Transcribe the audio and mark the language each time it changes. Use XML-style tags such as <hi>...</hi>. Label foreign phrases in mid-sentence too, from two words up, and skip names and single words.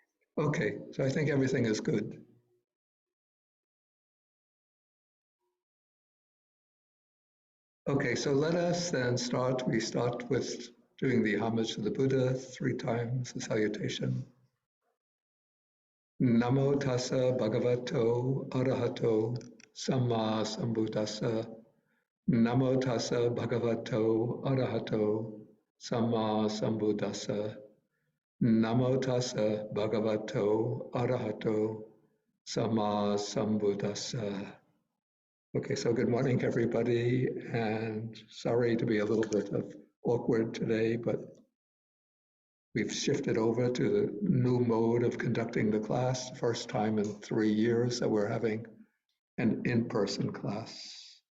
<en>Okay, so I think everything is good. Okay, so let us then start. We start with doing the homage to the Buddha 3 times, the salutation.</en> <pi>Namo tassa bhagavato arahato samma sambuddhassa. Namo tassa bhagavato arahato samma sambuddhassa. Namo tassa bhagavato arahato samma sambuddhassa.</pi> <en>Okay, so good morning, everybody, and sorry to be a little bit awkward today, but we've shifted over to the new mode of conducting the class, first time in 3 years that we're having an in-person class.</en>